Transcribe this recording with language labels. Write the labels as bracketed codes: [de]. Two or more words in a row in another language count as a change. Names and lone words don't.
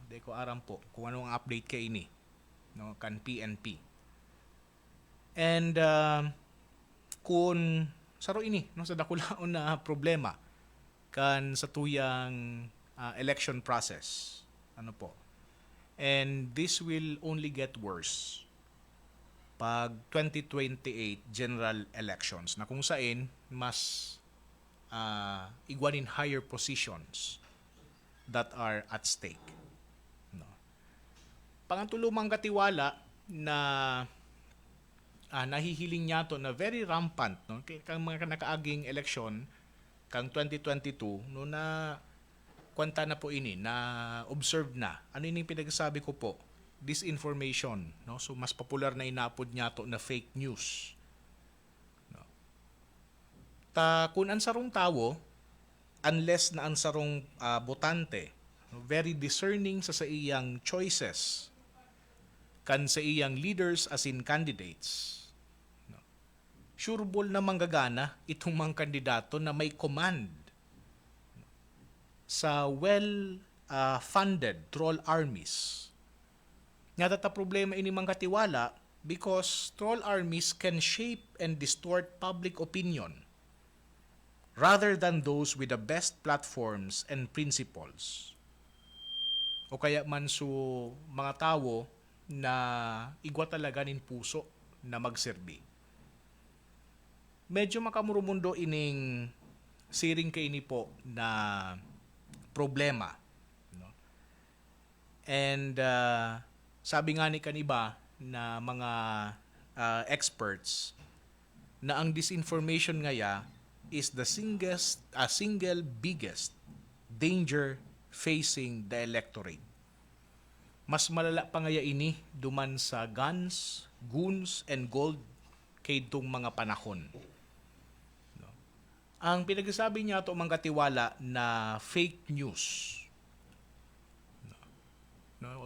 [bik] Di ko aram po kung anong update kay ini, no, kan PNP. And kung saro ini, no, sa dakulaon na problema kan sa tuyang [en] election process, [bik] ano po, [en] and this will only get worse pag 2028 general elections [bik] na kung saan mas igwanin [en] higher positions that are at stake, no. [bik] Pangantulumang katiwala na nahihiling niya to na [en] very rampant, [bik] no, kang mga nakaaging eleksyon kang 2022, no, na kwenta na po ini na observed na ano ini pinagsasabi ko po, disinformation, no, so mas popular na inapod niya to na [en] fake news. [bik] Kung ang sarong tawo, unless na ang sarong botante, [en] very discerning [bik] sa iyang choices, kan sa iyang leaders [en] as in candidates, [bik] sureball na manggagana itong mga kandidato na may command sa [en] well-funded troll armies. [bik] Nga tata problema ini mga katiwala [en] because troll armies can shape and distort public opinion rather than those with the best platforms and principles. [bik] O kaya man so mga tao na igwa talaga nin puso na magserbi. Medyo makamurumundo ining siring kay ini po na problema, no? And sabi nga ni kaniba na mga experts na ang disinformation ngaya [en] is the single biggest danger facing the electorate. [bik] Mas malala pa ngaya ini duman sa [en] guns, goons, and gold [bik] kay itong mga panahon. No? Ang pinagsasabi niya ito mga katiwala na [en] fake news. [bik] No?